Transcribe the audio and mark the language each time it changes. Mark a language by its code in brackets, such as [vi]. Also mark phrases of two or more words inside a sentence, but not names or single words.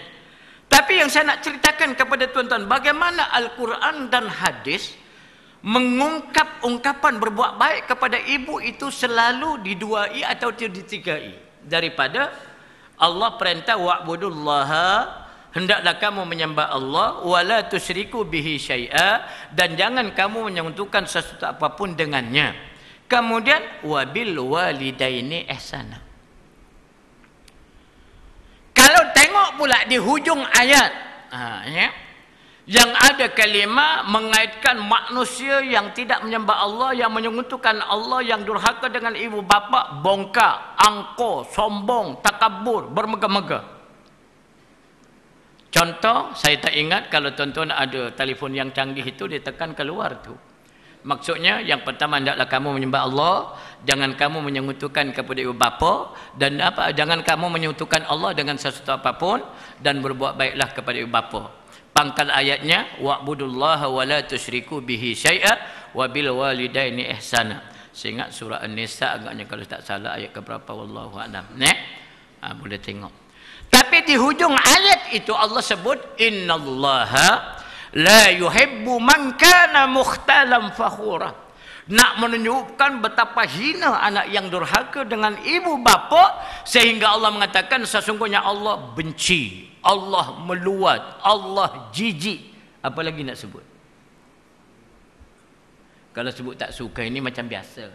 [ms] Tapi yang saya nak ceritakan kepada tuan-tuan, bagaimana Al-Quran dan hadis mengungkap ungkapan berbuat baik kepada ibu itu selalu diduai atau ditigai. Daripada Allah perintah wa'budullaha, hendaklah kamu menyembah Allah, [ar] ولا تشركوا به شيئا, [ms] dan jangan kamu menyentuhkan sesuatu apapun dengannya. [ar] Kemudian وبالوالدين إحسانا. [ms] Kalau tengok pula di hujung ayat, ya, yang ada kalimah mengaitkan manusia yang tidak menyembah Allah, yang menyekutukan Allah, yang durhaka dengan ibu bapa, bongkar, angkuh, sombong, takabur, bermegah-megah. Contoh, saya tak ingat, kalau tuan-tuan ada telefon yang canggih itu, dia tekan keluar tu. Maksudnya, yang pertama, hendaklah kamu menyembah Allah, jangan kamu menyekutukan kepada ibu bapa, dan jangan kamu menyekutukan Allah dengan sesuatu apapun, dan berbuat baiklah kepada ibu bapa. Pangkal ayatnya, [ar] واعبدوا الله ولا تشركوا به شيئا وبالوالدين إحسانا. [ms] Saya ingat surah An-Nisa agaknya, kalau tak salah ayat ke berapa, [ar] والله أعلم. [ms] Boleh tengok. Tapi di hujung ayat itu Allah sebut [ar] إن الله لا يحب من كان مختالا فخورا. [ms] Nak menunjukkan betapa hina anak yang durhaka dengan ibu bapa, sehingga Allah mengatakan sesungguhnya Allah benci, Allah meluat, Allah jijik. Apa lagi nak sebut? Kalau sebut tak suka ini macam biasa.